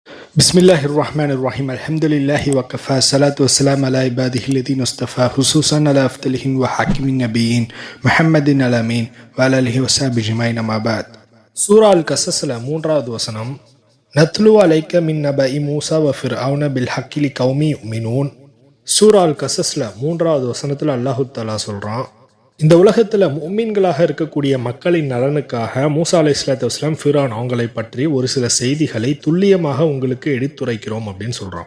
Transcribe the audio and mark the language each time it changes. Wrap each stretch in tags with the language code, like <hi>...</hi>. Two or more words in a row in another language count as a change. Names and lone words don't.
<ar>بسم الله الرحمن الرحيم. الحمد لله وكفى. الصلاة والسلام على عباده الذين اصطفى. خصوصا على أفضلهم وخاتم النبيين محمد الأمين وعلى آله وصحبه أجمعين أما بعد.</ar> <ta>சூரா அல் கசஸ்ல 3வது வசனம்,</ta> <ar>نتلو عليك من نبإ موسى وفرعون بالحق لقوم يؤمنون.</ar> <ta>சூரா அல் கசஸ்ல 3வது வசனத்துல</ta> <ar>الله تعالى</ar> <ta>சொல்றான், இந்த உலகத்தில் முஃமின்களாக இருக்கக்கூடிய மக்களின் நலனுக்காக மூசா</ta> <ar>عليه الصلاة والسلام</ar> <ta>ஃபிரௌன் அவங்களை பற்றி ஒரு சில செய்திகளை துல்லியமாக உங்களுக்கு எடுத்துரைக்கிறோம் அப்படின்னு சொல்கிறோம்.</ta>